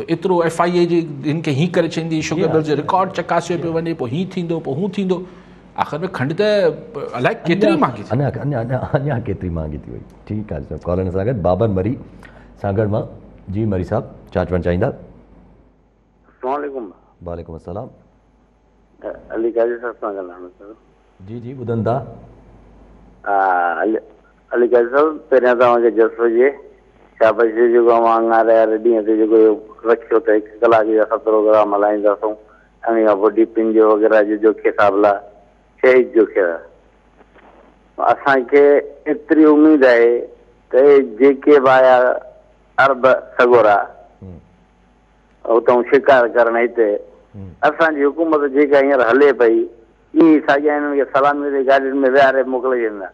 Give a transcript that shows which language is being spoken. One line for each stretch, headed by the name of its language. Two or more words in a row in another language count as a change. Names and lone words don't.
Sindhi: एतिरो FIA जी हिन खे हीअं करे छॾींदी,
English: sugar mill
Sindhi: जो रिकॉर्ड चकासियो पियो वञे, पोइ हीअं थींदो, पोइ हूअं थींदो। आख़िर में खंड त अलाए केतिरी महांगी थी, अञा केतिरी महांगी थी वई। ठीकु आहे। कॉलर सां गॾु बाबर मरी सागड़ मां। जी मरी साहब छा चवणु चाहींदा?
Arabic: وعليكم السلام.
Sindhi: अली काजी साहब सां ॻाल्हाइणो सर। जी जी ॿुधनि था। अली काजी साहब, पहिरियां तव्हांखे जस हुजे शाबाशी, जेको अङारे वारे ॾींहं ते जेको रखियो त 1 कलाक जा 7 प्रोग्राम हलाईंदासूं। उन खां पोइ डीपिंग जो वग़ैरह जो जोखे हिसाब लाइ शहीद जोखे असांखे एतिरी उमेदु आहे त जेके बि आया अरब सगोरा उतां शिकार करण हिते, असांजी हुकूमत जेका हींअर हले पई, ईअं साॻिया हिननि खे सलामी ते गाॾियुनि में विहारे मोकिले छॾींदा।